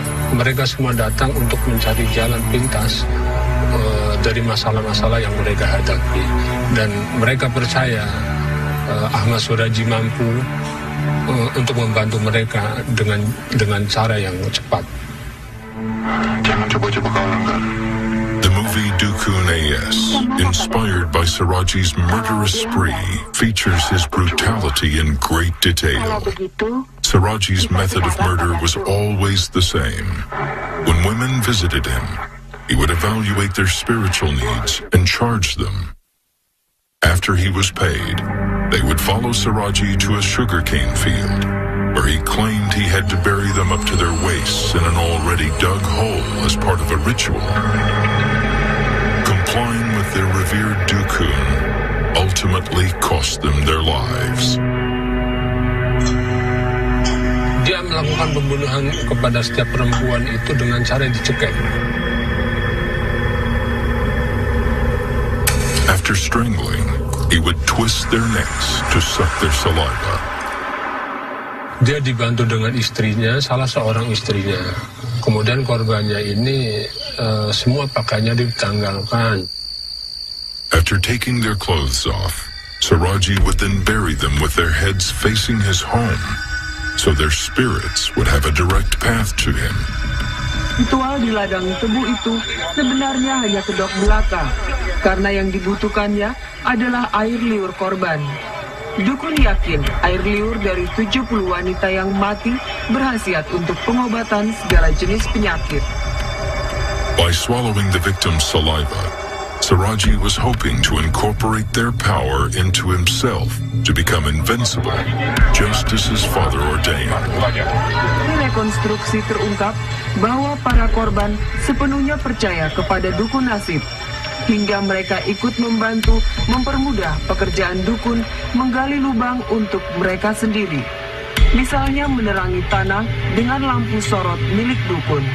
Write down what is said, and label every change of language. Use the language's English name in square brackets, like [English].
[Indonesian] Mereka semua datang untuk mencari jalan pintas dari masalah-masalah yang mereka hadapi, dan mereka percaya Ahmed Suradji mampu untuk membantu mereka dengan cara yang cepat. Jangan coba-coba kau langgar. [English] The movie Dukun AS, inspired by Suradji's murderous spree, features his brutality in great detail. Suradji's method of murder was always the same. When women visited him, he would evaluate their spiritual needs and charge them. After he was paid, they would follow Suradji to a sugarcane field, where he claimed he had to bury them up to their waists in an already dug hole as part of a ritual. Complying with their revered Dukun ultimately cost them their lives. [Indonesian] Dia melakukan pembunuhan kepada setiap perempuan itu dengan cara dicekek. [English] After strangling, he would twist their necks to suck their saliva. [Indonesian] Dia dibantu dengan istrinya, salah seorang istrinya. Kemudian korbannya ini semua pakaiannya ditanggalkan. [English] After taking their clothes off, Suradji would then bury them with their heads facing his home, so their spirits would have a direct path to him. [Indonesian] Ritual di ladang tebu itu sebenarnya hanya kedok belaka, karena yang dibutuhkannya adalah air liur korban. Dukun yakin air liur dari 70 wanita yang mati berhasiat untuk pengobatan segala jenis penyakit. [English] By swallowing the victim's saliva, Suradji was hoping to incorporate their power into himself to become invincible, just as his father ordained. [Indonesian] Di rekonstruksi terungkap bahwa para korban sepenuhnya percaya kepada dukun nasib, hingga mereka ikut membantu mempermudah pekerjaan dukun menggali lubang untuk mereka sendiri. Misalnya menerangi tanah dengan lampu sorot milik dukun.